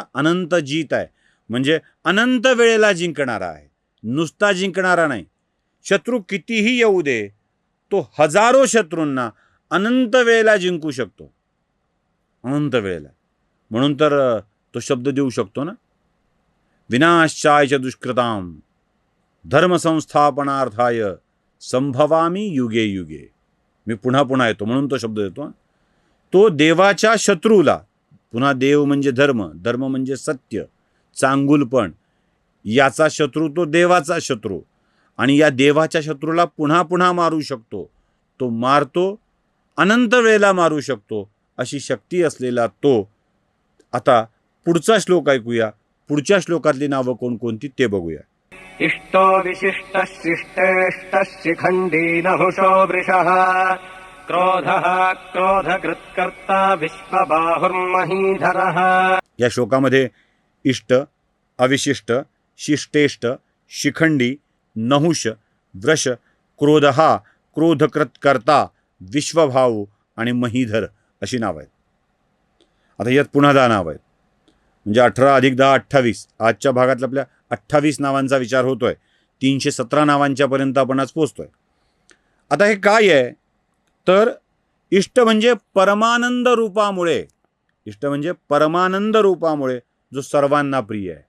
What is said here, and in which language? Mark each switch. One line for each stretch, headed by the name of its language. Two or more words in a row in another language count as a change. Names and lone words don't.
Marathi: अनंत जीत आहे, म्हणजे अनंत वेळेला जिंकणारा आहे, नुसता जिंकणारा नाही. शत्रू कितीही येऊ दे, तो हजारो शत्रूंना अनंत वेळेला जिंकू शकतो, अनंत वेळेला. म्हणून तर तो शब्द देऊ शकतो ना,
Sanskrit: विनाशाय दुष्कृताम धर्मसंस्थापनार्थाय संभवामी युगे युगे.
Marathi: मी पुन्हा पुन्हा येतो म्हणून तो शब्द देतो. तो देवाच्या शत्रूला, पुन्हा देव म्हणजे धर्म, धर्म म्हणजे सत्य, चांगुलपण, याचा शत्रू तो देवाचा शत्रू, आणि या देवाच्या शत्रूला पुन्हा पुन्हा मारू शकतो. तो मारतो, अनंत वेळेला मारू शकतो, अशी शक्ती असलेला तो. आता पुढचा श्लोक ऐकूया. पुढच्या श्लोकातली नावं कोणकोणती ते बघूया.
Sanskrit: इष्टो विशिष्टः शिष्टेष्टः शिखण्डी नहुषो वृषः क्रोधः क्रोधकृत्कर्ता विश्वबाहुर्महीधरः.
Marathi: या श्लोकामध्ये इष्ट, अविशिष्ट, शिष्टेष्ट, शिखंडी, नहुष, वृष, क्रोध हा, क्रोधकृत्कर्ता, विश्वभाऊ आणि महीधर अशी नावं आहेत. आता यात पुन्हा 10 नावं आहेत, म्हणजे 18 अधिक 10 28. आजच्या भागातल्या आपल्या 28 नावांचा विचार होतोय. 317 नावांच्या पर्यंत आपण आज पोचतोय. आता हे काय आहे तर इष्ट म्हणजे परमानंद रूपामुळे, इष्ट म्हणजे परमानंद रूपामुळे जो सर्वांना प्रिय आहे.